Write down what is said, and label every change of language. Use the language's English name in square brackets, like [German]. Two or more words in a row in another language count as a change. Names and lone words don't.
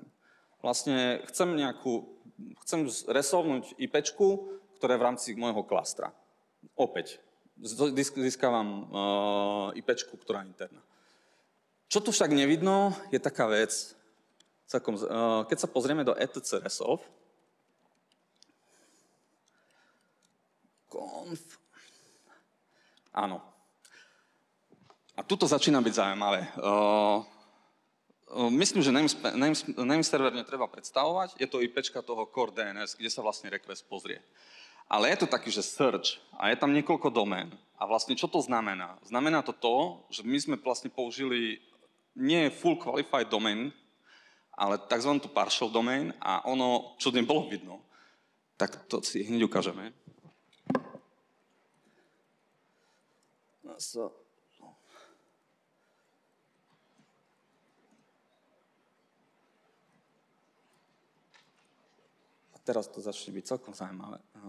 [Slovak] Vlastne chcem resolvnúť IPčku, ktorá je v rámci môjho klastra. Opäť. Získavam IPčku, ktorá je interná. Čo tu však nevidno, je taká vec, keď sa pozrieme do etc resolve, conf, áno. A tuto začína byť zaujímavé. Myslím, že [English] name server [Slovak] netreba predstavovať, je to IPčka toho core DNS, kde sa vlastne request pozrie. Ale je to taký, že search a je tam niekoľko domén. A vlastne čo to znamená? Znamená to to, že my sme vlastne použili nie [English] full qualified domain, [Slovak] ale tzv. [English] Partial domain [Slovak] a ono, čo nebolo vidno, tak to si hneď ukážeme. Teraz to začne byť celkom zaujímavé.